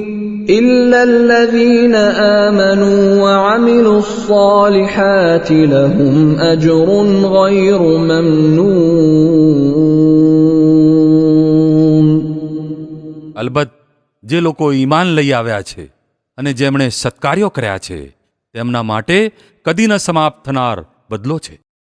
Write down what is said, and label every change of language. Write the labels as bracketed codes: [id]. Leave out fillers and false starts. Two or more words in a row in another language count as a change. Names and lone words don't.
[ar] إلا الذين آمنوا وعملوا الصالحات لهم أجر غير ممنون. [gu] અલબત્ત જે લોકો ઈમાન લઈ આવ્યા છે અને જેમણે સત્કાર્યો કર્યા છે તેમના માટે કદી ન સમાપ્ત થનાર બદલો છે.